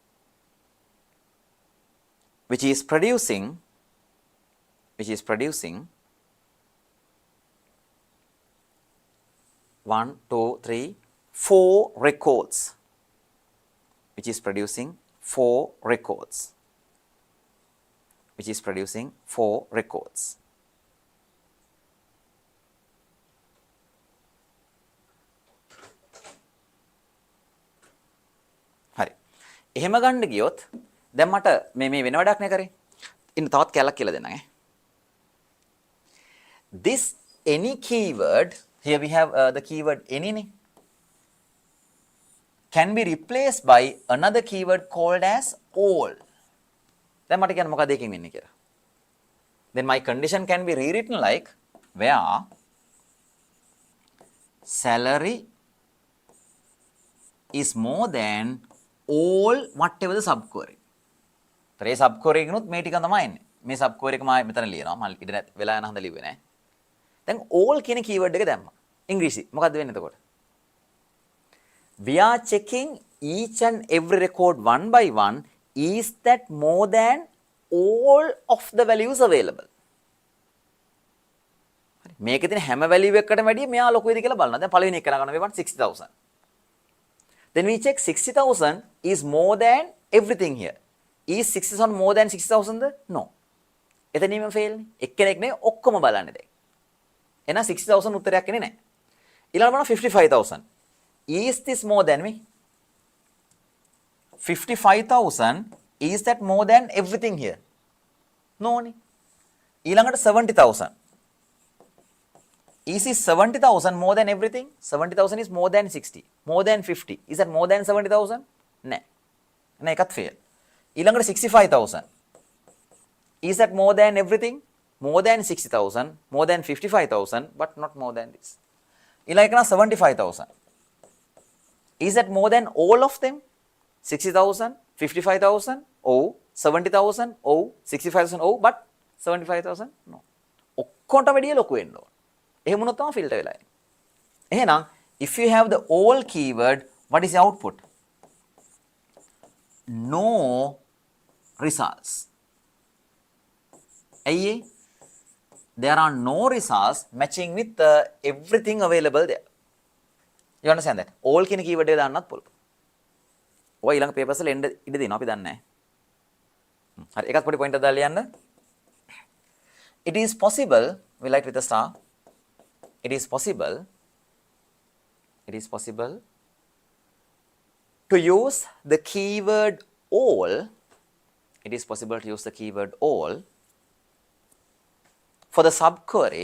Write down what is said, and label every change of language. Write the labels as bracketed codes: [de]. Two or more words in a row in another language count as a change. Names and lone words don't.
[en] Which is producing 1, 2, 3, 4 records. Which is producing 4 records. [si] හරි. එහෙම ගන්න ගියොත් දැන් මට මේ වෙන වැඩක් නේ කරේ. ඉන්න තවත් කැලක් කියලා දෙන්නම් ඈ. [en] This any keyword, here we have the keyword any නේ. Can be replaced by another keyword called as all. [si] දැන් මට කියන්න මොකක්ද එකකින් වෙන්නේ කියලා. [en] Then my condition can be rewritten like where salary is more than all whatever the subquery. [si] ඒ subquery එකනොත් මේ ටික තමයි එන්නේ. මේ subquery එක මම මෙතන ලියනවා. මම ඉතින් වෙලා යන හන්ද ලිව්වේ නෑ. දැන් all කියන keyword එක දැම්මා. ඉංග්‍රීසි. මොකද්ද වෙන්නේ එතකොට? [en] We are checking each and every record one by one. Is that more than all of the values available? [si] මේකේ තියෙන හැම value එකකටම වැඩිය මෙයා ලොකුයිද කියලා බලනවා. දැන් පළවෙනි එක කරගන්න මේ 60,000. [en] Then we check 60,000 is more than everything here. Is 60,000 more than 60,000? No. [si] එතනින්ම fail නේ. එක්කෙනෙක් නේ ඔක්කොම බලන්නේ දැන්. එහෙනම් 60000 උත්තරයක් එන්නේ නැහැ. ඊළඟට බලන්න 55000. [en] Is this more than me? 55,000, is that more than everything here? [si] No නේ. ඊළඟට 70,000. [en] Is this 70,000 more than everything? 70,000 is more than 60. More than 50. Is that more than 70,000? [si] නෑ. නෑ එකත් fail. ඊළඟට 65,000. [en] Is that more than everything? More than 60,000, more than 55,000, but not more than this. [si] ඊළඟ එක 75,000. [en] Is that more than all of them? 60,000, 55,000, oh, 70,000, oh, 65,000, oh, but 75,000, no. [si] ඔක්කොන්ට වැඩිය ලොකු වෙන්න ඕන. එහෙම වුණොත් තමයි ෆිල්ටර් වෙලා එන්නේ. [en] එහෙනම් if you have the all keyword, what is the output? No results. [si] ඇයි? [en] There are no results matching with everything available there. You understand that? All [si] කියන keyword එක දාන්නත් පුළුවන්. ඔය ඊළඟ papers වල එන්න ඉඩ දෙනවා අපි දන්නේ නැහැ. හරි එකක් පොඩි point එකක් දාලා ලියන්න. [en] It is possible, we write with a star. It is possible to use the keyword all. It is possible to use the keyword all for the subquery.